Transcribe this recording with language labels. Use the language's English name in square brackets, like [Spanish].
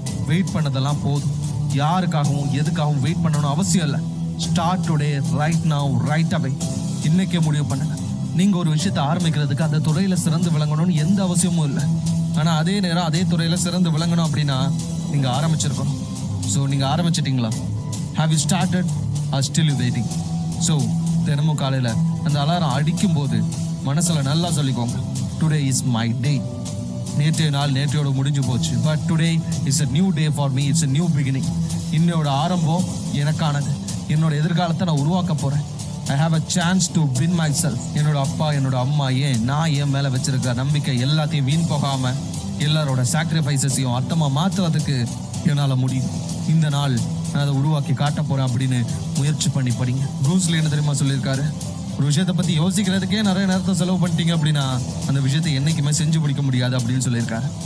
[Tamil] Wait பண்ணதெல்லாம் போதும். யாருக்காகவும் எதுக்காகவும் வெயிட் பண்ணணும் அவசியம் இல்லை. [English] Start today, right now, right away. [Tamil] இன்னைக்கே முடிவு பண்ணுங்க. நீங்க ஒரு விஷயத்தை ஆரம்பிக்கிறதுக்கு அந்த துறையில சிறந்து விளங்கணும்னு எந்த அவசியமும் இல்லை. ஆனா அதே நேரம் அதே துறையில சிறந்து விளங்கணும் அப்படின்னா நீங்க ஆரம்பிச்சிருக்கணும். ஸோ நீங்க ஆரம்பிச்சிட்டீங்களா? [English] Have you started or still you waiting? [Tamil] So தினமும் காலையில அந்த அலாரம் அடிக்கும் போது மனசுல நல்லா சொல்லிக்கோங்க, [English] Today is my day. [Tamil] நேற்றைய நாள் நேற்றையோட முடிஞ்சு போச்சு, [English] But today is a new day for me. It's a new beginning. [Tamil] என்னோட ஆரம்பம் எனக்கானது. என்னோட எதிர்காலத்தை நான் உருவாக்க போறேன். [English] I have a chance to win myself. [Tamil] என்னோட அப்பா, என்னோட அம்மா, நான் என் மேல வச்சிருக்க நம்பிக்கை எல்லாத்தையும் வீண் போகாம எல்லாரோட சாக்ரிஃபைசஸையும் அர்த்தமா மாத்துறதுக்கு என்னால முடியும். இந்த நாள் நான் அதை உருவாக்கி காட்ட போறேன் அப்படின்னு முயற்சி பண்ணி படிங்க. ப்ரூஸ்லி என்ன தெரியுமா சொல்லியிருக்காரு? ஒரு விஷயத்தை பத்தி யோசிக்கிறதுக்கே நிறைய நேரத்தை செலவு பண்ணிட்டீங்க அப்படின்னா அந்த விஷயத்தை என்னைக்குமே செஞ்சு முடிக்க முடியாது அப்படின்னு சொல்லியிருக்காரு.